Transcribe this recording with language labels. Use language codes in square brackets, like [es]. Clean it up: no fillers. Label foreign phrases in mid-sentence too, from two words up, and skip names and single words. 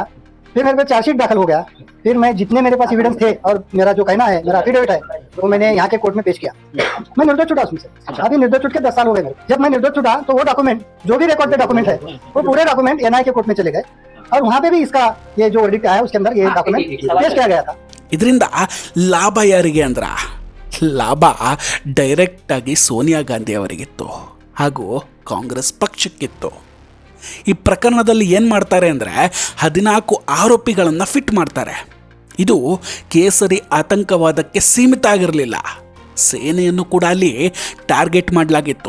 [hi] फिर मेरे पे चार्जशीट दाखिल हो गया. फिर मैं जितने मेरे पास एविडेंस थे और मेरा जो कहना है, मेरा एफिडेविट है, वो मैंने यहाँ के कोर्ट में पेश किया. मैं निर्दोष छूटा उसमें से. अभी निर्दोष छूट के 10 साल हो गए मेरे. जब मैं निर्दोष छूटा तो वो डॉक्यूमेंट, जो भी रिकॉर्ड पे डॉक्यूमेंट है, वो पूरे डॉक्यूमेंट NIA के कोर्ट में चले गए, और वहाँ पे भी इसका ये जो वर्डिक्ट आया उसके अंदर ये डॉक्यूमेंट पेश किया गया था. [kn] ಇದರಿಂದ ಲಾಭ ಯಾರಿಗೆ ಅಂದ್ರ, ಲಾಭ ಡೈರೆಕ್ಟ್ ಆಗಿ ಸೋನಿಯಾ ಗಾಂಧಿ ಅವರಿಗಿತ್ತು ಹಾಗೂ ಕಾಂಗ್ರೆಸ್ ಪಕ್ಷಕ್ಕಿತ್ತು. ಈ ಪ್ರಕರಣದಲ್ಲಿ ಏನು ಮಾಡ್ತಾರೆ ಅಂದರೆ 14 ಆರೋಪಿಗಳನ್ನು ಫಿಟ್ ಮಾಡ್ತಾರೆ. ಇದು ಕೇಸರಿ ಆತಂಕವಾದಕ್ಕೆ ಸೀಮಿತ ಆಗಿರಲಿಲ್ಲ, ಸೇನೆಯನ್ನು ಕೂಡ ಅಲ್ಲಿ ಟಾರ್ಗೆಟ್ ಮಾಡಲಾಗಿತ್ತು.